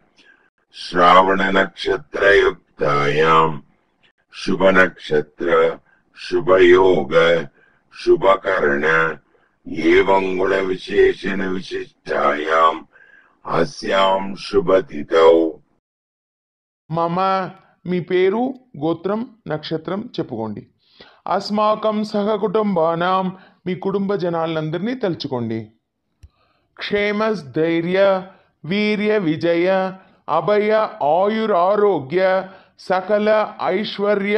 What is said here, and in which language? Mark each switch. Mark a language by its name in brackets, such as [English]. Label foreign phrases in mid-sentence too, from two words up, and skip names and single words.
[Sanskrit] श्रावणनक्षत्रयुक्तायां शुभनक्षत्र शुभयोग शुभकर्ण एवं गुणविशेषण विशिष्टायाम् अस्यां शुभतिथौ. [Telugu] మమ మీ పేరు, గోత్రం, నక్షత్రం చెప్పుకోండి. [Sanskrit] अस्माकं सहकुटुम्बानां [Telugu] మీ కుటుంబ జనాలందరినీ తలుచుకోండి. [Sanskrit] क्षेमस्थैर्य वीर्य विजय अभय आयुरारोग्य सकल ऐश्वर्य